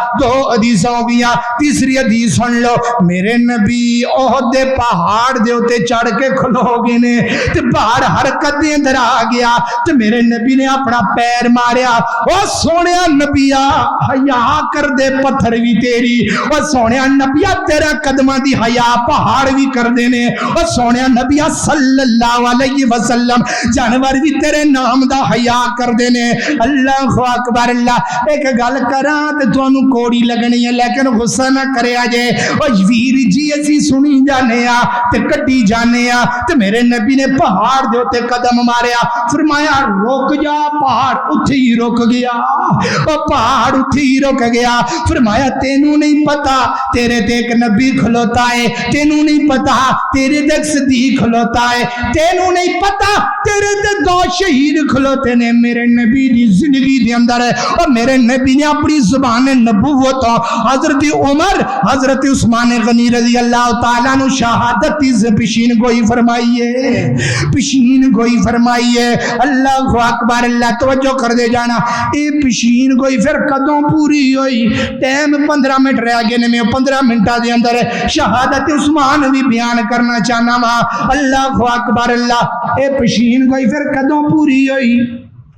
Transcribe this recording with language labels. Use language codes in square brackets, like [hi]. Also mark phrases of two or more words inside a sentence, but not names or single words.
[pa] 2 حدیثاں ہو گیا تیسری حدیث سن لو میرے نبی احد دے پہاڑ دے اوتے چڑھ کے کھلو گے نے تے باہر حرکت دے اندر آ گیا تے میرے نبی نے اپنا پیر ماریا او سونیا نبیا حیا کر دے پتھر بھی تیری او سونیا نبیا تیرا قدماں دی حیا پہاڑ بھی کر دے نے او سونیا نبیا [ar] صلی اللہ علیہ وسلم [pa] جانور بھی تیرے نام دا حیا کر دے نے [ar] اللہ اکبر [pa] اللہ ایک گل کراں تے تانوں کوڑی لگنی ہے لیکن غصہ نہ کریا جے او ویر جی اسی سنی جانے تے کٹی جانے تے میرے نبی نے پہاڑ دے اوتے قدم ماریا فرمایا رک جا پہاڑ اتھے ہی رک گیا او پہاڑ اتھے ہی رک گیا فرمایا تینوں نہیں پتا تیرے تے ایک نبی کھلوتا ہے تینوں نہیں پتا تیرے تے ایک صدیق کھلوتا ہے تینوں نہیں پتا تیرے تے 2 شہید کھلوتے نے میرے نبی دی زندگی دے اندر اور میرے نبی نے اپنی زبان نبوت حضرت عمر حضرت عثمان غنی [ar] رضی اللہ تعالیٰ [pa] نو [ur] شہادت سے پیشین گوئی فرمائیے پیشین گوئی فرمائیے [ar] اللہ اکبر [pa] اللہ توجہ کر دے جانا اے پیشین گوئی پھر قدوں پوری ہوئی ٹائم 15 منٹ رہ گئے نے میں 15 منٹا دے اندر شہادت عثمان بھی بیان کرنا چاہنا وا [ar] اللہ اکبر [pa] اللہ اے پیشین گوئی پھر قدوں پوری ہوئی